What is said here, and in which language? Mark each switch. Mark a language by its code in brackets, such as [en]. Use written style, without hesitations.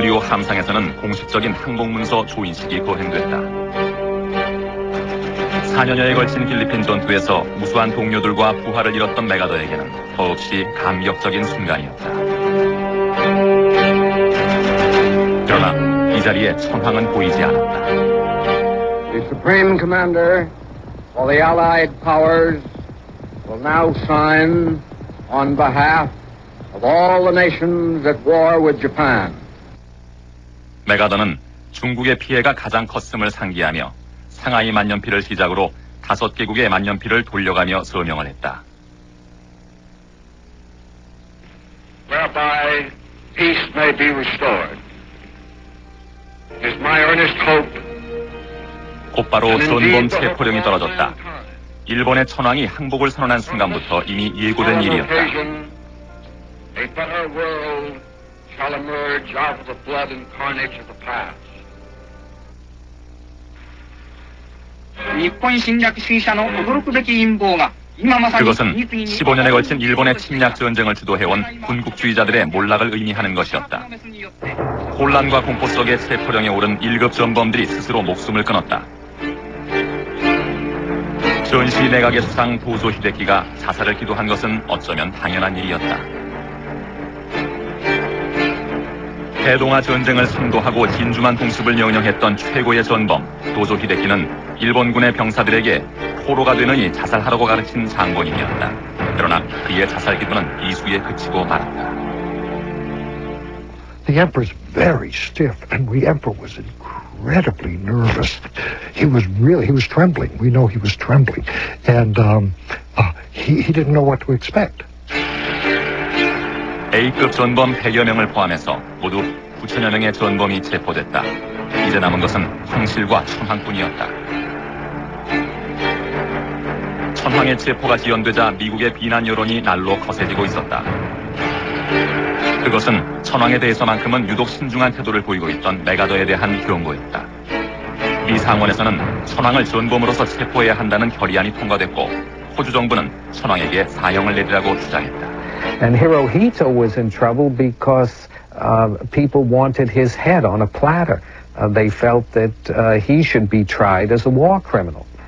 [ko] 함상에서는 공식적인 항복문서 조인식이 거행됐다. 4년여에 걸친 필리핀 전투에서 무수한 동료들과 부하를 잃었던 메가더에게는 더없이 감격적인 순간이었다. 그러나 이 자리에 천황은 보이지 않았다. [en] The Supreme Commander for the Allied Powers will now sign on behalf of all the nations at war with Japan. [ko] 메가더는 중국의 피해가 가장 컸음을 상기하며 상하이 만년필을 시작으로 5개국의 만년필을 돌려가며 서명을 했다. [en] Whereby peace may be restored. It is my earnest hope. [ko] 곧바로 전범 체포령이 떨어졌다. 일본의 천황이 항복을 선언한 순간부터 이미 예고된 일이었다. [en] A better world shall emerge out of the blood and carnage of the past. [ko] 그것은 15년에 걸친 일본의 침략 전쟁을 주도해온 군국주의자들의 몰락을 의미하는 것이었다. 혼란과 공포 속에 체포령에 오른 1급 전범들이 스스로 목숨을 끊었다. 전시 내각의 수상 도조 히데키가 자살을 기도한 것은 어쩌면 당연한 일이었다. 대동아 전쟁을 선도하고 진주만 공습을 명령했던 최고의 전범 도조 히데키는 일본군의 병사들에게 포로가 되느니 자살하라고 가르친 장본인이었다. 그러나 그의 자살 기도는 이수에 그치고 말았다. [en] The emperor's very stiff, and the emperor was incredibly nervous. He was trembling. We know he was trembling, and he didn't know what to expect. [ko] A급 전범 100여 명을 포함해서 모두 9천여 명의 전범이 체포됐다. 이제 남은 것은 황실과 천황뿐이었다. 천황의 체포가 지연되자 미국의 비난 여론이 날로 거세지고 있었다. 그것은 천황에 대해서만큼은 유독 신중한 태도를 보이고 있던 메가더에 대한 경고였다. 미 상원에서는 천황을 전범으로서 체포해야 한다는 결의안이 통과됐고 호주 정부는 천황에게 사형을 내리라고 주장했다. [en] And Hirohito was in trouble because people wanted his head on a platter. They felt that he should be tried as a war criminal.